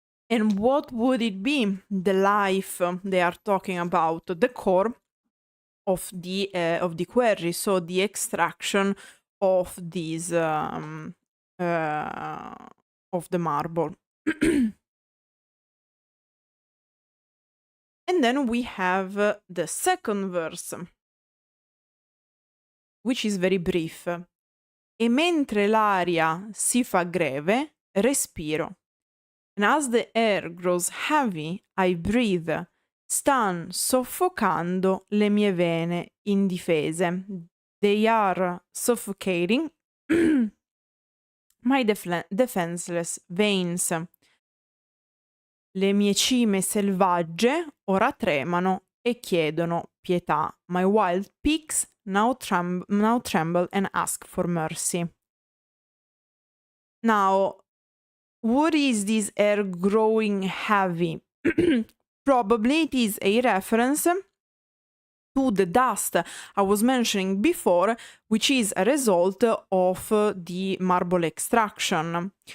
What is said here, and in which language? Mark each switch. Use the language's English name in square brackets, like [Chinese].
[English] And what would it be? The life they are talking about, the core of the query, so the extraction of these of the marble. And then we have the second verse, which is very brief. [Italian] E mentre l'aria si fa greve, respiro. [English] And as the air grows heavy, I breathe. [Italian] Stan soffocando le mie vene indifese. [English] They are suffocating my defenseless veins. [Italian] Le mie cime selvagge ora tremano e chiedono pietà. [English] My wild peaks now tremble and ask for mercy. Now, what is this air growing heavy? Probably it is a reference to the dust I was mentioning before, which is a result of the marble extraction.